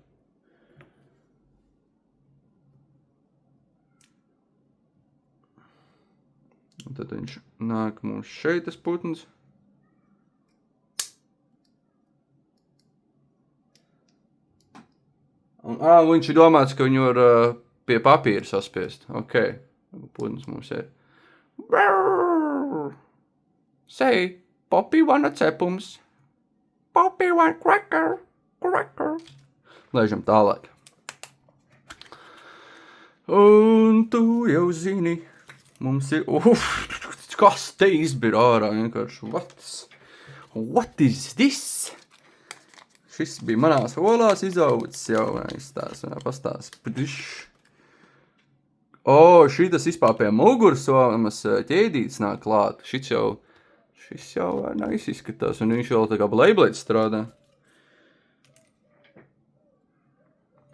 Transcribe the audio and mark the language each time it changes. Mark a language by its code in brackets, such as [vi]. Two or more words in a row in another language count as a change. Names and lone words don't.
[lv] Un tad viņš nāk mums šeit, tas putns. Un, viņš ir domāts, ka viņu var pie papīra saspiest. Ok. Putns mums ir. [en] Say, Poppy want a cepums. Poppy want cracker. [lv] Laižam tālāk. Un tu jau zini, mums ir, kas te izbir ārā vienkārši, [en] what is this? [lv] Šis bija manās olās izaudzis jau, pastās. Šitas vispār pie mugursomas ķēdītes nāk klāt. Šis jau nice izskatās, un viņš vēl tā kā Beyblade strādā.